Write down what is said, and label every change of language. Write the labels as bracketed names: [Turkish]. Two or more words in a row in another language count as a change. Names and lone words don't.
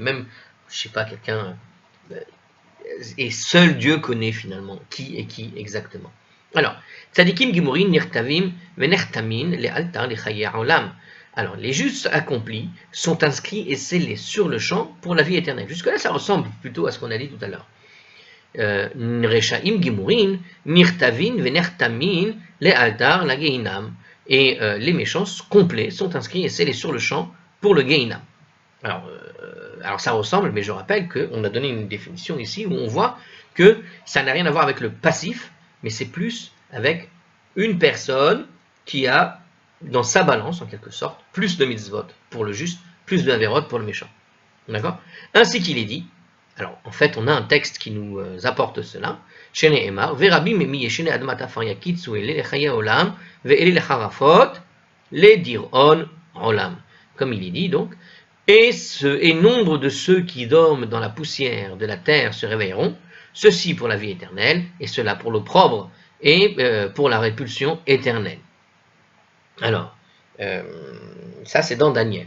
[French] Même, je sais pas, quelqu'un et seul Dieu connaît finalement qui est qui exactement. [Hebrew] Alors, צדיקים גמורין נכתבים ונחתמין לאלתר לחיי עולם. [French] Alors, les justes accomplis sont inscrits et scellés sur le champ pour la vie éternelle. Jusque-là, ça ressemble plutôt à ce qu'on a dit tout à l'heure. [Hebrew] רשעים גמורין נכתבין ונחתמין לאלתר לגיהנם. [French] Et les méchants complets sont inscrits et scellés sur le champ pour le geinam. Alors ça ressemble, mais je rappelle qu'on a donné une définition ici où on voit que ça n'a rien à voir avec le passif, mais c'est plus avec une personne qui a dans sa balance, en quelque sorte, plus de mitzvot pour le juste, plus de averot pour le méchant. D'accord? Ainsi qu'il est dit, alors en fait on a un texte qui nous apporte cela, [Hebrew] שנאמר ורבים מישני אדמת עפר יקיצו אלה לחיי עולם ואלה לחרפות, לדראון עולם. [French] Comme il est dit donc, et nombre de ceux qui dorment dans la poussière de la terre se réveilleront, ceci pour la vie éternelle, et cela pour l'opprobre, et pour la répulsion éternelle. Alors, ça c'est dans Daniel.